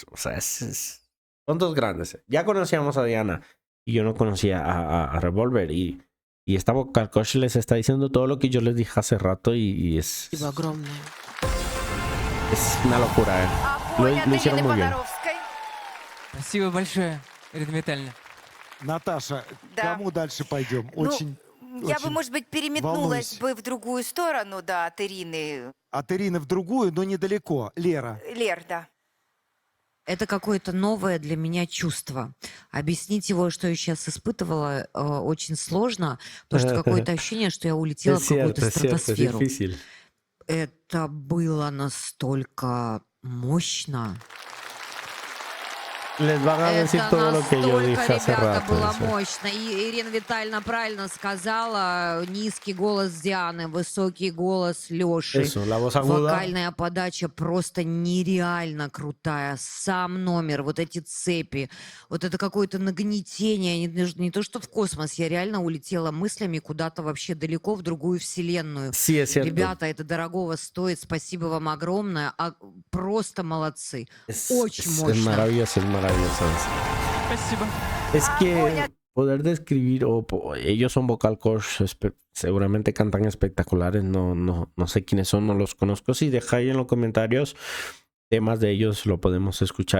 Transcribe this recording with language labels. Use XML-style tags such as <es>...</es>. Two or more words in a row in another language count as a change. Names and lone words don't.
<es>O sea, son dos grandes. Ya conocíamos a Diana y yo no conocía a Revolver y esta</es> <en>vocal coach</en> <es>les está diciendo todo lo que yo les dije hace rato y es</es> <ru>Спасибо огромное.</ru> <es>una locura. Lo hicieron muy bien.</es> <ru>Спасибо большое, Ирина Витальевна. Наташа, Да. кому дальше пойдем? Ну, Очень, Я бы, очень может быть, переметнулась волнуюсь. бы в другую сторону, да, от Ирины. От Ирины в другую, но недалеко. Лера. Лер, да. это какое-то новое для меня чувство. Объяснить его, что я сейчас испытывала, очень сложно, потому что какое-то ощущение, что я улетела</ru> <es>Es</es> <ru>в какую-то</ru> <es>cierto, es cierto, es</es> <ru>стратосферу.</ru> <es>difícil.</es> <ru>Это было настолько мощно.</ru> <es>Les van a decir</es> <ru>Это</ru> <es>todo lo que yo</es> <ru>настолько,</ru> <es>dije hace</es> <ru>ребята,</ru> <es>rato.</es> <ru>было</ru> <es>eso.</es> <ru>мощно. И Ирина Витальевна правильно сказала. Низкий голос Дианы, высокий голос Лёши.</ru> <es>Eso, la voz aguda.</es> <ru>Вокальная подача просто нереально крутая. Сам номер, вот эти цепи, вот это какое-то нагнетение. Не то, что в космос. Я реально улетела мыслями куда-то вообще далеко в другую вселенную.</ru> <es>Sí, es cierto.</es> <ru>Ребята, это дорогого стоит. Спасибо вам огромное. Просто молодцы. Очень</ru> <es>Es</es> <ru>мощно.</ru> <es>maravilloso, es maravilloso.</es> <ru>Спасибо.</ru> <es>Es que</es> <ru>Огонь.</ru> <es>poder describir, ellos son</es> <en>vocal coach,</en> <es>seguramente cantan espectaculares, no sé quiénes son, no los conozco. Si dejáis en los comentarios temas de ellos, lo podemos escuchar.</es>